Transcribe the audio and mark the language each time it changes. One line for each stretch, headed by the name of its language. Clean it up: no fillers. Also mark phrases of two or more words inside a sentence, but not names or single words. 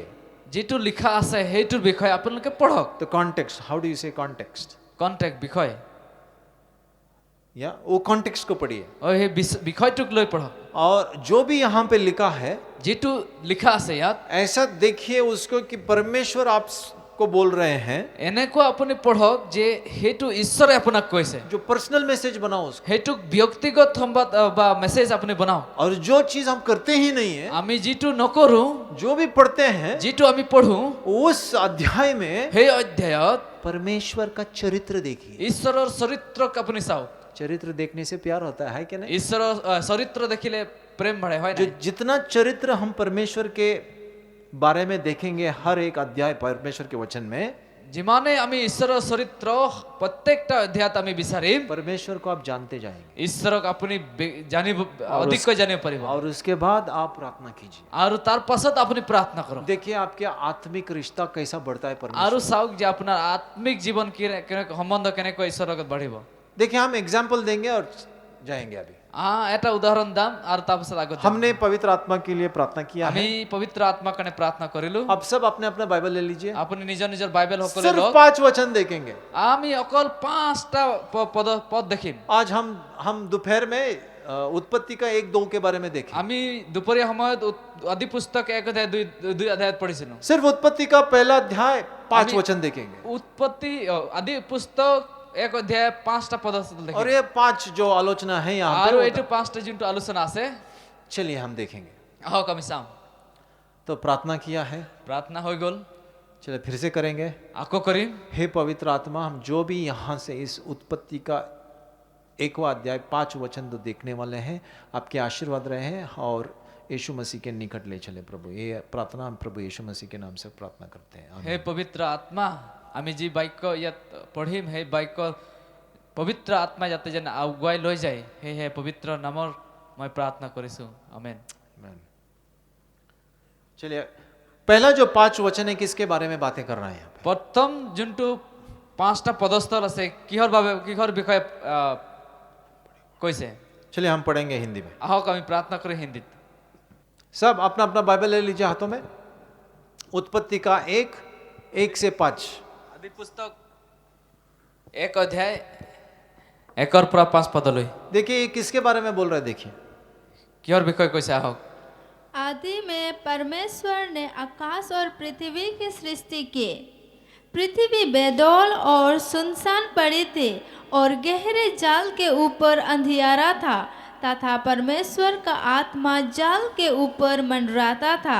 Assamese: যিটো লিখা আছে সেইটোৰ বিষয়ে আপোনালোকে পঢ়ক।
English: तो context, how do you say context,
Assamese: কণ্টেক্ট বিষয়,
Hindi: या वो कॉन्टेक्स्ट को पढ़िए।
Assamese: সেই বিষয়টোক লৈ পঢ়ক।
Hindi: और जो भी यहाँ पे लिखा है,
Assamese: যিটো লিখা আছে ইয়াত,
Hindi: ऐसा देखिए उसको कि परमेश्वर आपको बोल रहे हैं।
Assamese: এনেকুৱা আপুনি পঢ়ক যে সেইটো ঈশ্বৰে আপোনাক কৈছে।
Hindi: जो पर्सनल मैसेज बनाओ उसको,
Assamese: সেইটোক ব্যক্তিগত সংবাদ বা মেছেজ আপুনি বনাওক।
Hindi: और जो चीज हम करते ही नहीं है,
Assamese: আমি যিটো নকৰো,
Hindi: जो भी पढ़ते हैं,
Assamese: যিটো আমি পঢ়ো,
Hindi: उस अध्याय में
Assamese: সেই অধ্যায়ত
Hindi: परमेश्वर का चरित्र देखिए।
Assamese: ঈশ্বৰৰ চৰিত্ৰক আপুনি চাওক।
Hindi: चरित्र देखने से प्यार होता है कि नहीं?
Assamese: ঈশ্বৰৰ চৰিত্ৰ দেখিলে প্ৰেম বাঢ়ে, হয়
Hindi: जो
Assamese: না?
Hindi: जितना चरित्र हम परमेश्वर के बारे में देखेंगे हर एक अध्याय परमेश्वर के वचन में,
Assamese: যিমানে আমি ঈশ্বৰৰ চৰিত্ৰ প্ৰত্যেকটা অধ্যায়ত আমি বিচাৰিম,
Hindi: परमेश्वर को आप जानते जाएंगे।
Assamese: ঈশ্বৰক আপুনি জানিব, অধিককৈ জানিব পাৰিব।
Hindi: और उसके बाद आप प्रार्थना कीजिए।
Assamese: আৰু তাৰ পাছত আপুনি প্ৰাৰ্থনা কৰক।
Hindi: देखिए आपके आत्मिक रिश्ता कैसा बढ़ता है परमेश्वर।
Assamese: আৰু চাওক যে আপোনাৰ আত্মিক জীৱন সম্বন্ধ কেনেকৈ ঈশ্বৰৰ লগত বাঢ়িব।
Hindi: देखिए हम एग्जाम्पल देंगे और जाएंगे। अभी
Assamese: এটা উদাহৰণ দাম আৰু তাৰ পাছত আগত যাম।
Hindi: हमने पवित्र आत्मा के लिए प्रार्थना किया
Assamese: আমি
Hindi: है।
Assamese: পবিত্ৰ আত্মাৰ কাৰণে প্ৰাৰ্থনা কৰিলো।
Hindi: अब सब अपने अपना बाइबल ले लीजिए।
Assamese: আপুনি নিজৰ নিজৰ বাইবেল সকলোৱে
Hindi: सिर्फ
Assamese: লওক।
Hindi: 5 वचन देखेंगे।
Assamese: আমি অকল 5টা পদ দেখিম।
Hindi: आज हम दोपहर में उत्पत्ति का 1-2 के बारे में देखें।
Assamese: আমি দুপৰীয়া সময়ত আদি পুস্তক 1 অধ্যায় 2 অধ্যায়ত পঢ়িছিলো।
Hindi: सिर्फ उत्पत्ति का पहला अध्याय 5 अभी- वचन देखेंगे।
Assamese: উৎপত্তি আদি পুস্তক 1 অধ্যায় 5টা পদ দেখিম।
Hindi: और ये 5 जो आलोचना है यहाँ
Assamese: আৰু
Hindi: पे,
Assamese: এইটো 5টা যোনটো আলোচনা আছে,
Hindi: चलिए हम देखेंगे।
Assamese: আহক আমি চাম।
Hindi: तो प्रार्थना किया है,
Assamese: প্ৰাৰ্থনা হৈ গ'ল,
Hindi: चलिए फिर से करेंगे।
Assamese: আকৌ কৰিম।
Hindi: हे पवित्र आत्मा, हम जो भी यहाँ से इस उत्पत्ति का 1वां अध्याय 5 वचन तो देखने वाले हैं, आपके आशीर्वाद रहे हैं और यीशु मसीह के निकट ले चले प्रभु। ये प्रार्थना हम प्रभु यीशु मसीह के नाम से प्रार्थना करते हैं, आमीन।
Assamese: হে পবিত্ৰ আত্মা, আমি যি বাক্য ইয়াত পঢ়িম, সেই বাক্য পবিত্ৰ আত্মা যাতে যেন আগুৱাই লৈ যায়, সেয়েহে পবিত্ৰ নামৰ মই প্ৰাৰ্থনা কৰিছো, আমেন।
Hindi: आमीन। चलिए पहला जो 5 वचन है किसके बारे में बातें कर रहे हैं यहाँ पे?
Assamese: প্ৰথম যোনটো 5টা পদস্থল আছে, কিহৰ বিষয়ে কৈছে,
Hindi: चलिए हम पढ़ेंगे हिंदी में।
Assamese: আহক আমি প্ৰাৰ্থনা কৰি হিন্দীত।
Hindi: सब अपना अपना बाइबल ले लीजिए हाथों में। उत्पत्ति का 1 से 5।
Assamese: আদি পুস্তক 1 অধ্যায় 1ৰ পৰা 5 পদলৈ
Hindi: देखिए ये किसके बारे में बोल रहे हैं, देखिए।
Assamese: কিহৰ বিষয়ে কৈছে, আহক।
Hindi: आदि में परमेश्वर ने आकाश और पृथ्वी की सृष्टि की। पृथ्वी बेदौल और सुनसान पड़ी थी और गहरे जाल के ऊपर अंधियारा था तथा परमेश्वर का आत्मा जाल के ऊपर मंडराता था।